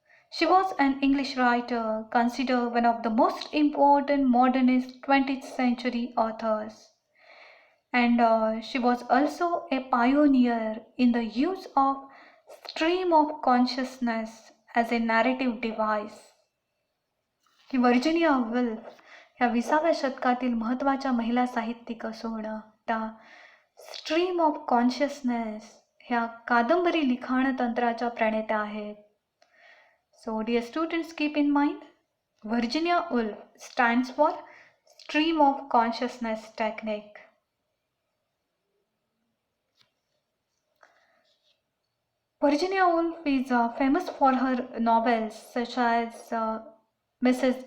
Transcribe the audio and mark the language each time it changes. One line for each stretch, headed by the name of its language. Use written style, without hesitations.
English: She was an English writer, considered one of the most important modernist 20th century authors. And she was also a pioneer in the use of stream of consciousness as a narrative device.
Marathi: की Virginia wolf ह्या 20व्या शतकातील महत्त्वाच्या महिला साहित्यिक असून त्या stream of consciousness ह्या कादंबरी लिखाण तंत्राच्या प्रणेत्या आहेत.
English: So dear students, keep in mind Virginia Woolf stands for stream of consciousness technique. Virginia Woolf is famous for her novels such as Mrs.